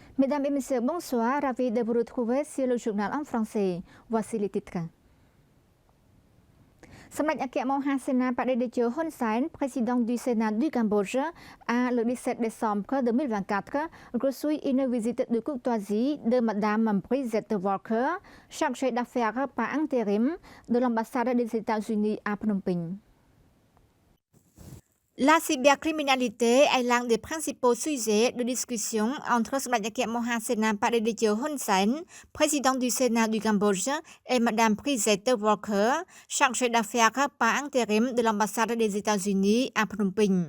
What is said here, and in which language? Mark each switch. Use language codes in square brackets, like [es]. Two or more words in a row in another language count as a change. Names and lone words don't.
[fr] Mesdames et messieurs, bonsoir. Ravi de vous retrouver sur le journal en français. Voici les titres. សម្ដេចអគ្គមហាសេនាបតីតេជោហ៊ុនសែន président du Sénat du Cambodge, a le 17 décembre 2024 reçu une visite de courtoisie de Madame Brigitte Walker, chargée d'affaires par intérim de l'ambassade des États-Unis à Phnom Penh. La cybercriminalité est l'un des principaux sujets de discussion entre Samdech Akia Moha Sena Padeditio Hun Sen, président du Sénat du Cambodge, et Madame Brigitte Walker, chargée d'affaires par intérim de l'ambassade des États-Unis à Phnom Penh.